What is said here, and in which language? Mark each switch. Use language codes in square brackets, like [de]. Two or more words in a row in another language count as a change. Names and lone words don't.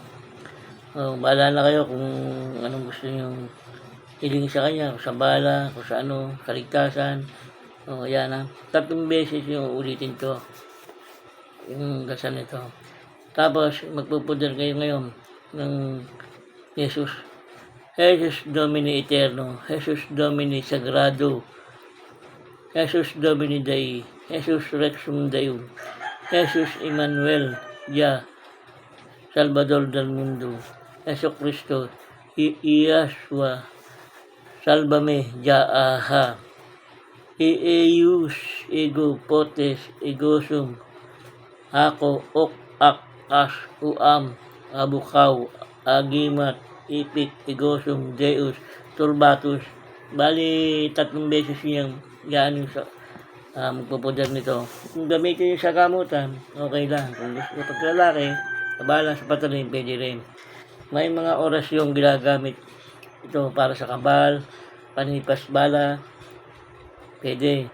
[tl] Bahala na kayo kung anong gusto nyo hiling sa kanya, kung sa bala, kung sa kaligtasan. Yan 3 beses yung ulitin to, yung dasal nito. Tapos magpupuder kayo ngayon ng [la] Jesus Domini Eterno, Jesus Domini Sagrado, Jesus Domini Dei, Jesus Rexum Deum, Jesus Emmanuel, Salvador del Mundo, Yesu Cristo, Iyaswa, Salvame, Aha, Ieus, Ego, Potes, Egosum, Ako, Ak, As, Uam, Abukaw, Agimat, Ipit, Egosum, Deus, Turbatus. [tl] Bali, 3 beses niyang yan yung magpupuder nito. Kung gamitin niyo sa gamutan, okay lang. Kung gusto niyo paglalaki, kabala sa patalim, pwede rin. May mga oras yung ginagamit ito para sa kabal, panipas bala, pwede.